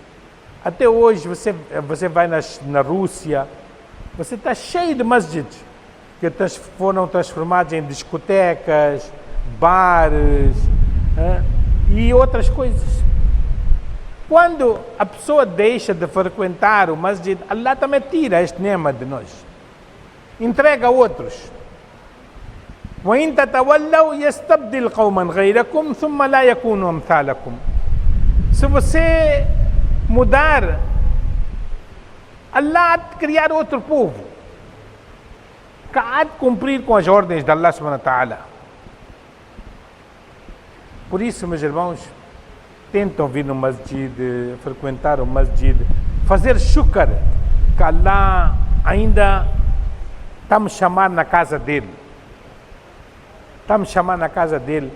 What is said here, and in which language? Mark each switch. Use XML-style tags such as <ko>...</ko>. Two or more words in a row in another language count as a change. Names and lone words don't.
<pt>Até hoje você vai na Rússia, você está cheio de masjids que foram transformados em discotecas, bares e outras coisas. Quando a pessoa deixa de frequentar o masjid, Allah também tira este nema de nós. Entrega a outros.</pt> <ar>وَإِن تَتَوَلَّوْا يَسْتَبْدِلْ قَوْمًا غَيْرَكُمْ ثُمَّ لَا يَكُونُوا أَمْثَالَكُمْ.</ar> <pt>Se você mudar, Allah há de criar outro povo que há de cumprir com as ordens de Allah</pt> <ar>سبحانه وتعالى.</ar> <pt>Por isso, meus irmãos, tentam vir no masjid, frequentar o masjid, fazer shukr, que Allah ainda está me chamando na casa dele. Está me chamando na casa dele.</pt>